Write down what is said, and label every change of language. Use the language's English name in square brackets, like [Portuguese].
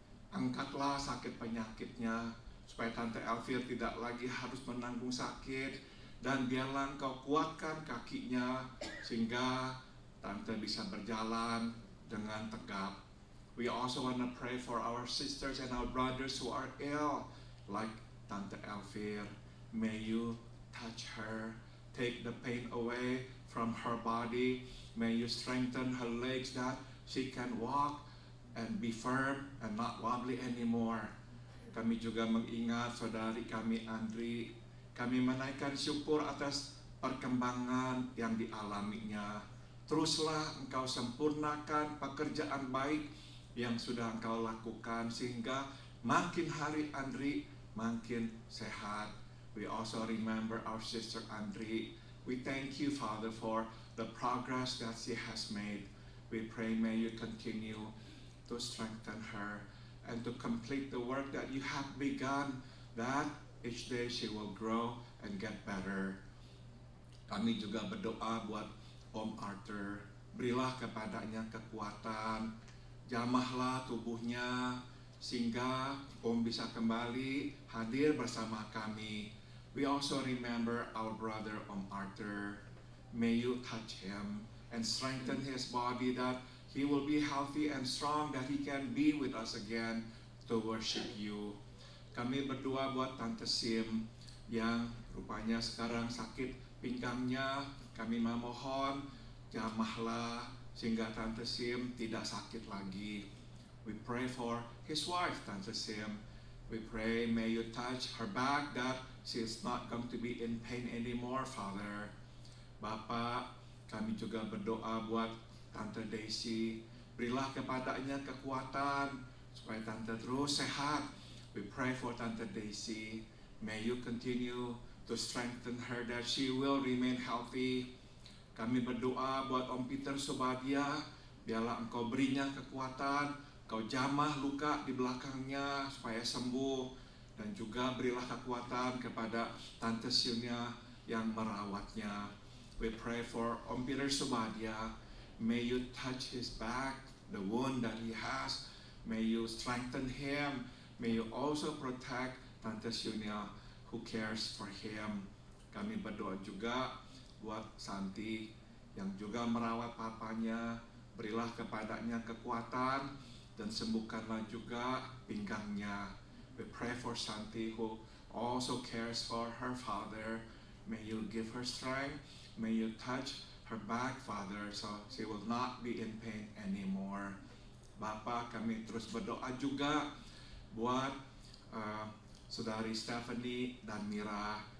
[Indonesian] Angkatlah sakit penyakitnya, supaya Tante Elvir tidak lagi harus menanggung sakit, dan biarlah Engkau kuatkan kakinya, sehingga Tante bisa berjalan dengan tegap. [English] We also want to pray for our sisters and our brothers who are ill, like Tante Elvir. May you touch her, take the pain away from her body. May you strengthen her legs that she can walk and be firm and not wobbly anymore. [Indonesian] Kami juga mengingat saudari kami Andri. Kami menaikkan syukur atas perkembangan yang dialaminya. Teruslah Engkau sempurnakan pekerjaan baik yang sudah Engkau lakukan, sehingga makin hari Andri makin sehat. [English] We also remember our sister Andri. We thank you, Father, for the progress that she has made. We pray may you continue to strengthen her and to complete the work that you have begun, that each day she will grow and get better. [Indonesian] Kami juga berdoa buat Om Arthur. Berilah kepadanya kekuatan, jamahlah tubuhnya, sehingga Om bisa kembali hadir bersama kami. [English] We also remember our brother Om Arthur. May you touch him and strengthen his body, that he will be healthy and strong, that he can be with us again to worship you. [Indonesian] Kami berdoa buat Tante Sim yang rupanya sekarang sakit pinggangnya. Kami memohon jamahlah sehingga Tante Sim tidak sakit lagi. [English] We pray for his wife, Tante Sim. We pray may you touch her back, that she is not going to be in pain anymore, Father. [Indonesian] Bapak, kami juga berdoa buat Tante Daisy. Berilah kepadanya kekuatan supaya Tante terus sehat. [English] We pray for Tante Daisy. May you continue to strengthen her, that she will remain healthy. [Indonesian] Kami berdoa buat Om Peter Subadia. Biarlah Engkau berinya kekuatan, Kau jamah luka di belakangnya supaya sembuh, dan juga berilah kekuatan kepada Tante Silnia yang merawatnya. [English] We pray for Om Peter Subadia. May you touch his back, the wound that he has. May you strengthen him. May you also protect Tante Silnia who cares for him. [Indonesian] Kami berdoa juga buat Santi yang juga merawat papanya. Berilah kepadanya kekuatan dan sembuhkanlah juga pinggangnya. [English] We pray for Santi who also cares for her father. May you give her strength. May you touch her back, Father, so she will not be in pain anymore. [Indonesian] Bapa, kami terus berdoa juga buat saudari Stephanie dan Mira.